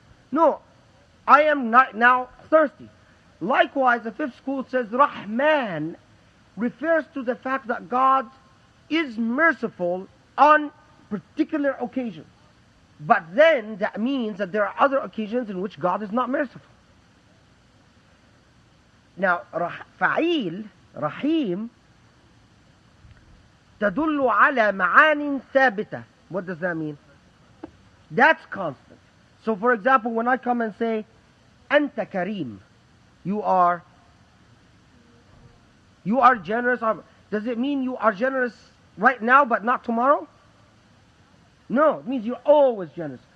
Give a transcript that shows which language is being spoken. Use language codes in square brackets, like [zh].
[en] No, I am not now thirsty. Likewise, the 5th school says Rahman refers to the fact that God is merciful on particular occasions. But then that means that there are other occasions in which God is not merciful. Now, فعيل, Rahim, [ar] تدل على معان ثابتة. [en] What does that mean? That's constant. So, for example, when I come and say, [ar] أنت كريم, [en] you are generous. Does it mean you are generous right now but not tomorrow? No, it means you're always generous.